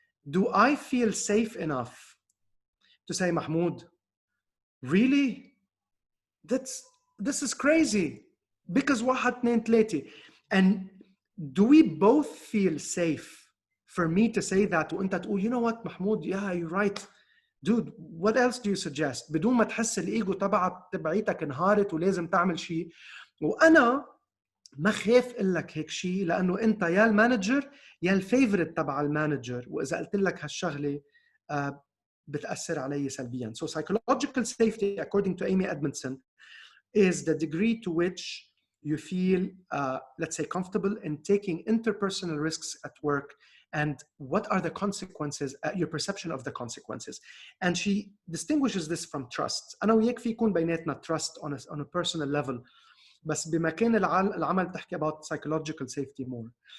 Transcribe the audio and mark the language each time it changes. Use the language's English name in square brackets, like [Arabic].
[English] Do I feel safe enough to say, Mahmoud, really? This is crazy. because 1 2 3. And do we both feel safe for me to say that [Arabic] وانت تقول [English] you know what محمود, yeah you're right dude, what else do you suggest, [Arabic] بدون ما تحس الايجو تبعيتك انهارت ولازم تعمل شيء. وانا ما خاف اقول لك هيك شيء لانه انت يا المانجر يا الفيفورت تبع المانجر، واذا قلت لك هالشغله بتاثر علي سلبيا. [English] So psychological safety according to Amy Edmondson is the degree to which you feel let's say comfortable in taking interpersonal risks at work, and what are the consequences, your perception of the consequences. And she distinguishes this from trust. [Arabic] أنا وياك في يكون بيناتنا [English] trust on a personal level، [Arabic] بس بمكان العمل تحكي [English] about psychological safety more.